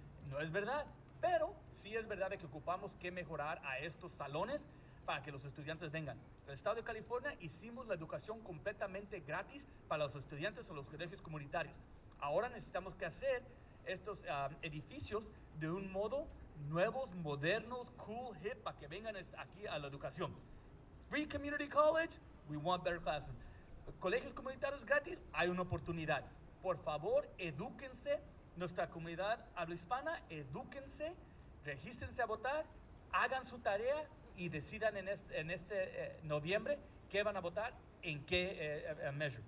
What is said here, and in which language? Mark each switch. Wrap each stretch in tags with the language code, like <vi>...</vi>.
<es>No es verdad, pero sí es verdad de que ocupamos que mejorar a estos salones para que los estudiantes vengan. En el estado de California hicimos la educación completamente gratis para los estudiantes o los colegios comunitarios. Ahora necesitamos que hacer estos edificios de un modo nuevos, modernos, cool, hip, para que vengan aquí a la educación.</es> <en>Free community college, we want better classroom.</en> <es>Colegios comunitarios gratis, hay una oportunidad. Por favor, edúquense. Nuestra comunidad habla hispana, edúquense, regístrense a votar, hagan su tarea y decidan en este noviembre qué van a votar, en qué measure.</es>